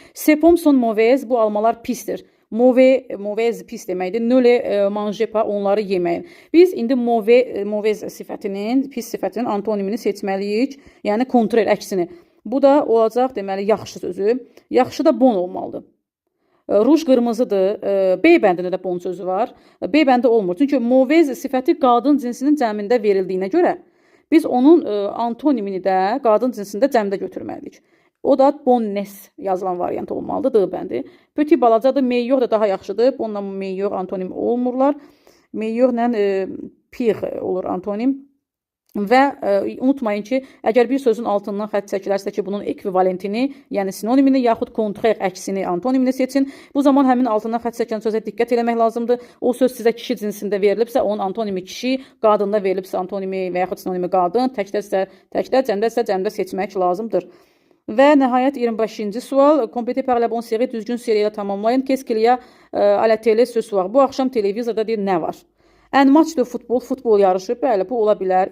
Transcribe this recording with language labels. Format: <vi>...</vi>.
<fr>Ces pommes sont mauvaises,</fr> <az>bu almalar pisdir. Mauvaise pis deməkdir.</az> <fr>Ne le manger pas,</fr> <az>onları yeməyin. Biz indi mauvaise sifətinin, pis sifətinin antonimini seçməliyik. Yəni contraire, əksini. Bu da olacaq deməli yaxşı sözü. Yaxşı da bon olmalıdır. Ruj qırmızıdır. B bəndində də bon sözü var. B bəndi olmur. Çünki mauvaise sifəti qadın cinsinin cəmində verildiyinə görə biz onun antonimini də qadın cinsində cəmdə götürməliyik. O da bonnes yazılan variant olmalıdır. D bəndi. Petit balacadır. Meilleur da daha yaxşıdır. Bununla meilleur antonim olmurlar. Meilleurlə pire olur antonim. Və unutmayın ki, əgər bir sözün altından xətt çəkilərsə ki, bunun ekvivalentini, yəni sinonimini yaxud contraire əksini, antonimini seçin. Bu zaman həmin altından xətt çəkən sözə diqqət eləmək lazımdır. O söz sizə kişi cinsində verilibsə, onun antonimi kişi, qadında verilibsə antonimi və yaxud sinonimi qadın, təkdə, cəmdə seçmək lazımdır. Və nəhayət 25-ci sual,</az> <fr>complété par la bonne série,</fr> <az>düzgün seriyə tamamlayın.</az> <fr>Qu'est-ce qu'il y a à la télé ce soir?</fr> <az>Bu axşam televizorda deyir, nə var?</az> <fr>Un match de</fr> <az>futbol yarışı, bəli, bu ola bilər.</az>